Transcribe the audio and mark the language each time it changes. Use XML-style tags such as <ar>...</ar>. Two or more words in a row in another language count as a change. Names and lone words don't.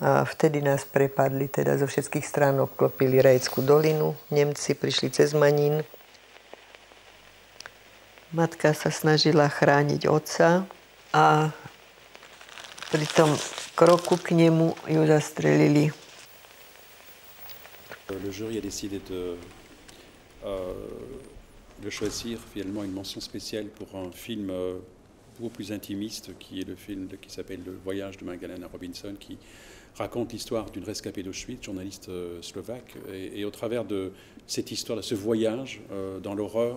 <sk>A vtedy nás prepadli, teda zo všetkých strán obklopili Rajskú dolinu. Nemci prišli cez Manín. Matka sa snažila chrániť otca a pri tom kroku k nemu ju zastrelili.</sk> <fr>Le jury a décidé de choisir finalement une mention spéciale pour un film beaucoup plus intimiste qui est le film qui s'appelle Le Voyage de Magdalena Robinson, qui raconte l'histoire d'une rescapée d'Auschwitz, journaliste slovaque, et au travers de cette histoire, de ce voyage dans l'horreur,</fr>